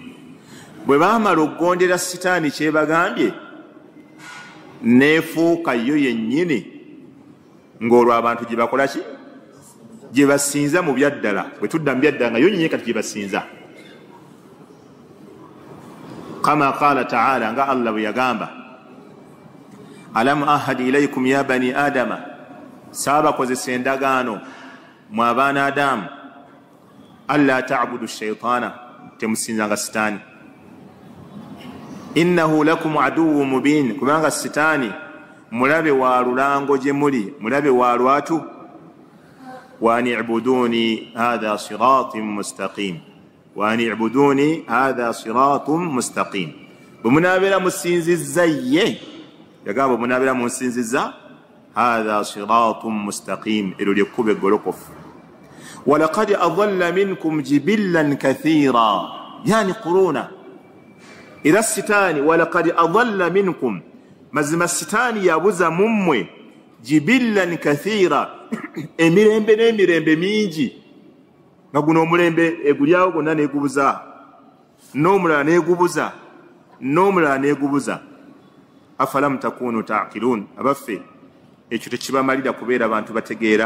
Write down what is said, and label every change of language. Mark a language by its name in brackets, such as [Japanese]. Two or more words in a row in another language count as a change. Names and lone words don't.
[Ganda] Bwe baamala okugondera sitaani kyebagambye, neefuuka yo yennyini ng'olwo abantu gye bakola ki? Gye basinza mu byaddala. Bwe tudda mu byaddala nga yo nyenye kati gye basinza. [Arabic] كما قال تعالى, [Ganda] nga Allah bwe yagamba, [Arabic] ألم أعهد إليكم يا بني آدم, [Ganda] saabakozesa endagaano mu abaana Adamu, [Arabic] ألا تعبدوا الشيطان, [Ganda] temusinzanga sitaani, [Arabic] إنه لكم عدو مبين, [Ganda] kubanga sitaani mulabe wa lulango gye muli, mulabe wa lwatu. [Arabic] وأن اعبدوني هذا صراط مستقيم وأن اعبدوني هذا صراط مستقيم, wa an i'buduni hadha siratun mustaqim. [Ganda] Bwe munaabeera musinzizza ye, yagamba bwe munaabeera munsinzizza [Arabic] هذا صراط مستقيم, [Ganda] eryo ly'ekkubo eggolokofu. [Arabic] ولقد أضل منكم جبلا كثيرا يعني قرونا. Ila sitani ولقد أضل منكم, [Ganda] mazima sitani yabuza mummwe [Arabic] جبلا كثيرا, [Ganda] emirembe n'emirembe mingi. Nga guno omulembe egulyawo gonna negubuza, n'omulala negubuza, n'omulala negubuza. [Arabic] أفلم تكونوا تعقلون, [Ganda] abaffe ekyo tekibamalira kubeera abantu bategeera.